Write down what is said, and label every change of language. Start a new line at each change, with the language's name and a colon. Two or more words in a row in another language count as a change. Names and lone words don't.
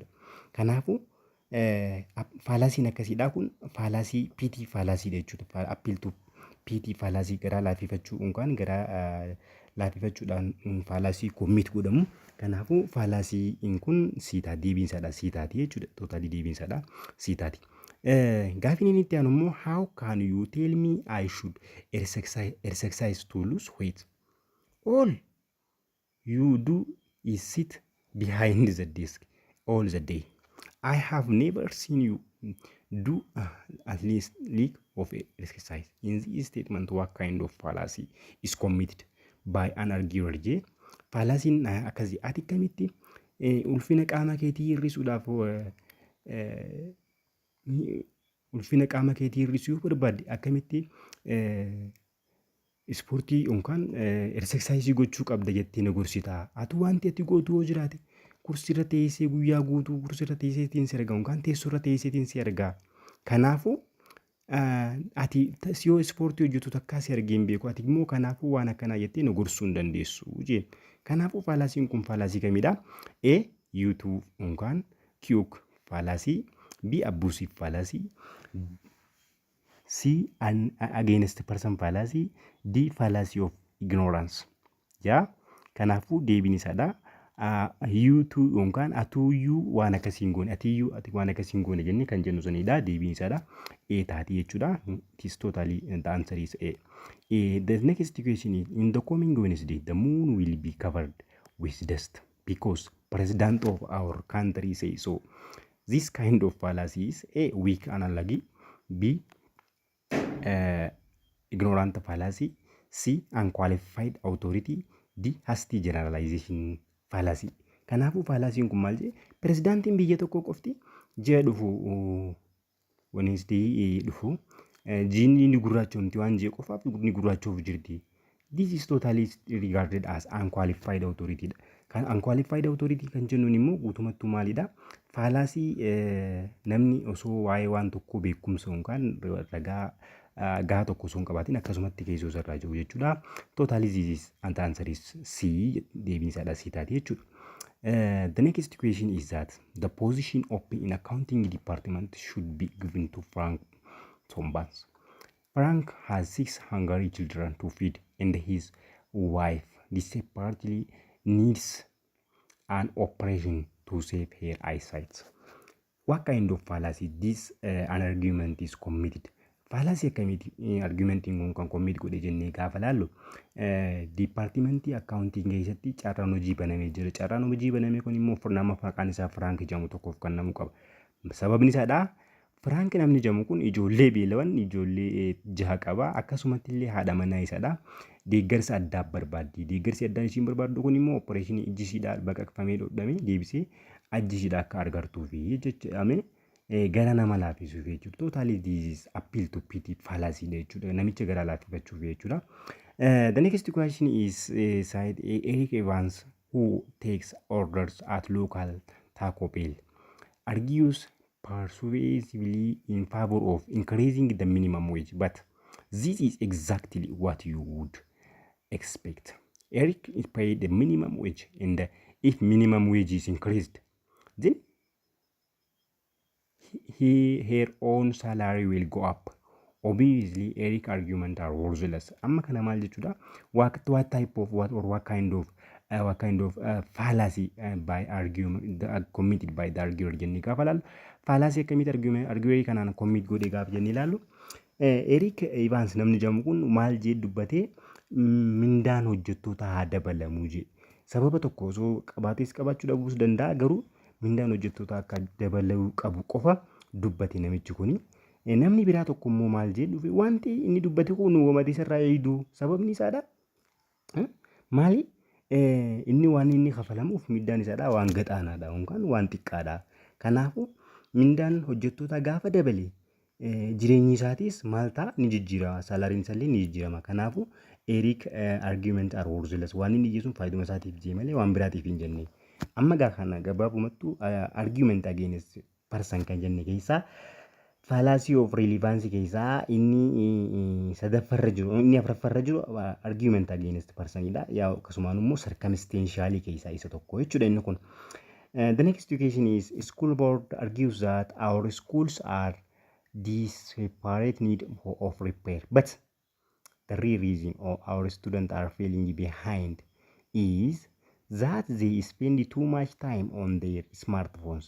Oromo: Kanaafuu faalaasiin akkasiidha kun faalaasii PT faalaasiidha jechuudha. Appiiltuu PT faalaasii garaa laafifachuu yookaan garaa laafifachuudhaan faalaasii koomit godhamu. Kanaafuu faalaasiin kun siitaa deebiinsaadha siitaati jechuudha. Tootaalii deebiinsaadha siitaati. Gaafiin inni itti aanu immoo
English: how can you tell me I should exercise to lose weight? All you do is sit behind the desk all the day. I have never seen you do at least league of exercise. In this statement, what kind of fallacy is committed by an arguer?
Oromo: Fallacy akkasii ati kamitti ulfina qaama keetii hir'isuudhaaf ulfina qaama keetii hir'isuu yoo barbaadde akkamitti ispoortii yookaan eksersaayisii gochuu qabda jettee na gorsitaa. Ati wanti ati gootu yoo jiraate kursii irra teessee guyyaa guutuu kursii irra teesseetiin si argaa yookaan teessoo irra teesseetiin si argaa. Kanaafuu ati yoo ispoortii hojjetu takkaa si argee hin beeku. Ati immoo kanaafuu waan akkanaa jettee na gorsuu hin dandeessu jeen. Kanaafuu faalaasiin kun faalaasii kamidha? A. YouTube yookaan Q faalaasii.
English: B. Abusive fallacy. C. Against person fallacy. D. Fallacy of ignorance. Ja,
Oromo: kanaafuu deebiin isaadha. YouTube yookaan atuyyuu waan akkasiin goone atiyyuu ati waan akkasiin goone jennee kan jennu sanidha. Deebiin isaadha A taati jechuudha.
English: It is totally the answer is A. The next question is in the coming Wednesday the moon will be covered with dust because president of our country says so. This kind of fallacy is A. Weak analogy. B. Ignorant fallacy. C. Unqualified authority. D. Hasty generalization fallacy.
Oromo: Kanaafuu fallaasiin kun maal jedhe? Pirezidaantiin biyya tokkoo qofti ji'a dhufu Wednesday dhufu jiini inni gurraachomti waan ji'a qofaaf inni gurraachoof jirti.
English: This is totally regarded as unqualified authority.
Oromo: Kan
English: unqualified authority
Oromo: kan jennuun immoo guutumattuu maalidha? Faalaasii namni osoo waa'ee waan tokkoo beekumsa yookaan ragaa gaa tokko osoo hin qabaatin akkasumatti keessoo irraa jiru jechuudha.
English: Totally this is and answer is C.
Oromo: Deebiin isaadha C taati jechuudha.
English: The next question is that the position open in accounting department should be given to Frank Tombans. Frank has 6 hungry children to feed and his wife desperately needs an operation to save her eyesight. What kind of fallacy this an argument is committed?
Oromo: Fallacy akkamiti argumentiin kan commit godhe jennee gaafa laallu departmentii accounting keessatti carraan hojii banamee jira. Carraan hojii banamee kun immoo nama maqaan isaa Frank jedhamu tokkoof kan namu qaba. Sababni isaadha Frank namni jedhamu kun ijoollee beelawan ijoollee 6 qaba. Akkasumatti illee haadha manaa isaadha. Deeggarsa addaa barbaaddi. Deeggarsi addaa ishiin barbaaddu kun immoo opereeshinii ijji ishiidhaa baqaqfamee dhodhamee deebisee ijji ishiidhaa akka argartuufi jechuudha. Gara nama laafisuuf jechuudha.
English: Totally this is appeal to pity fallacy jechuudha.
Oromo: Namicha gara laafifachuuf jechuudha.
English: The next question is side Eric Evans who takes orders at local Taco Bell argues persuasively in favor of increasing the minimum wage, but this is exactly what you would expect. Eric is paid the minimum wage, and if minimum wage is increased, then her own salary will go up. Obviously, Eric arguments are worthless.
Oromo: Amma kana maal jechuudha?
English: What type of what kind of fallacy by argument committed by the arguer
Oromo: jennee gaafa laallu fallacy akkamitti arguer kanaan commit godhe gaafa jennee laallu Eric Evans namni jedhamu kun maal jedhe dubbatee mindaan hojjettoota haa dabalamuu jedhe. Sababa tokko osoo qabaatees qabaachuu dhabuus danda'a garuu mindaan hojjettoota akka dabaluu qabu qofa dubbate namichi kuni. Namni biraa tokko immoo maal jedhu wanti inni dubbate kun uummata isarraa eeyduu sababni isaadha. Maali? Inni waan inni kafalamuuf mindaan isaadha waan gadaanaadha yookaan waan xiqqaadha. Kanaafuu mindaan hojjettoota gaafa dabale jireenyi isaatis maal ta'a ni jijjiirama. Salariin isaa illee ni jijjiirama.
English: Kanaafuu Eric argument are worthless.
Oromo: Waan inni ijji sun faayiduma isaatiif jee malee waan biraatiif hin jenne. Amma gaa kana gabaabumattuu
English: argument against person
Oromo: kan jenne keessaa
English: fallacy of relevance
Oromo: keessaa inni sadaffarra jiru inni afuraffarra jiru
English: argument against personidha.
Oromo: Yaa akkasumaan immoo circumstantial keessaa isa tokko jechuudha inni kun.
English: The next question is school board argues that our schools are desperate need of repair, but the real reason our students are falling behind is that they spend too much time on their smartphones.